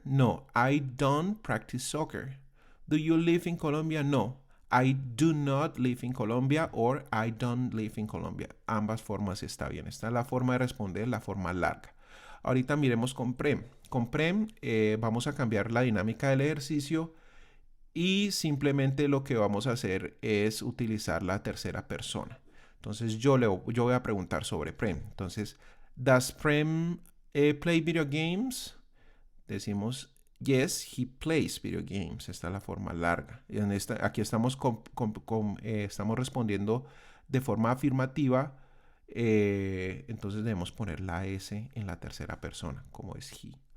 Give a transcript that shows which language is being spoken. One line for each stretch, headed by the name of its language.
English: No, I don't practice soccer. Do you live in Colombia? No, I do not live in Colombia or I don't live in Colombia.
Spanish: Ambas formas está bien. Esta es la forma de responder, la forma larga. Ahorita miremos con PREM. Con PREM vamos a cambiar la dinámica del ejercicio y simplemente lo que vamos a hacer es utilizar la tercera persona. Entonces yo voy a preguntar sobre Prem.
English: Entonces, ¿does Prem play video games? Decimos, yes, he plays video games.
Spanish: Esta es la forma larga. Y aquí estamos, estamos respondiendo de forma afirmativa. Entonces debemos poner la S en la tercera persona, como es he.